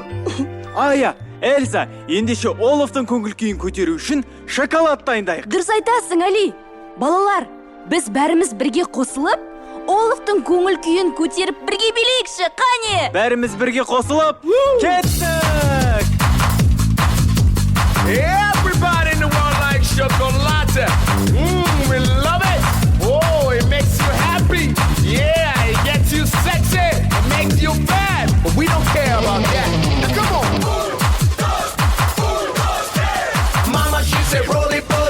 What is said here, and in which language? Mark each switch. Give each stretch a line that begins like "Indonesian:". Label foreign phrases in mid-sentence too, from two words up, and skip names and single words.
Kazakh: Ая, Эльза, ендеше Олафтың көңіл күйін көтеру үшін шоколад дайындайық. Дұрыс айтасың, Әли. Балалар, біз бәріміз бірге қосылып, Оловтың көңіл күйін көтеріп бірге билейікші, қане? Бәріміз бірге қосылып, кеттік!
English: Everybody in the world likes chocolate. We love it. Oh, it makes you happy. Yeah, it gets you sexy. It makes you bad. But we don't care about that. Now come on. Mama, she said, roly poly.